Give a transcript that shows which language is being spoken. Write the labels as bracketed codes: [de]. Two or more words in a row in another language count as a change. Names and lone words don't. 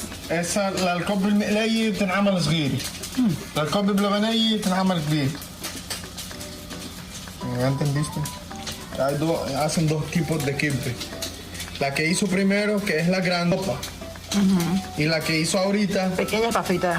[ar] هسه الكوب المقلية بتنعمل صغيرة. الكوب بلبنية بتنعمل كبير. [es] ¿Ya entendiste? Hacen dos tipos de kibbeh. La que hizo primero, que es la grandopa. Y la que hizo ahorita. Pequeña para fritar.